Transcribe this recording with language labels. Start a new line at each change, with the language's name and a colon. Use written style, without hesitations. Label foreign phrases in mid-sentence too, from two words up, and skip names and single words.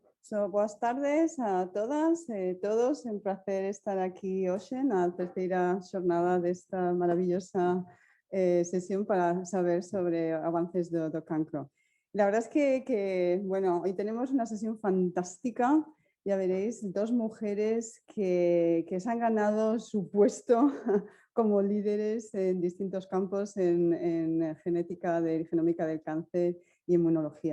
Galician: Boas tardes a todas e todos. É un placer estar aquí hoxe na terceira xornada desta maravillosa sesión para saber sobre avances do cancro.
Spanish: La verdad es que, bueno, hoy tenemos una sesión fantástica. Ya veréis, dos mujeres que se han ganado su puesto como líderes en distintos campos en genómica del cáncer y inmunología.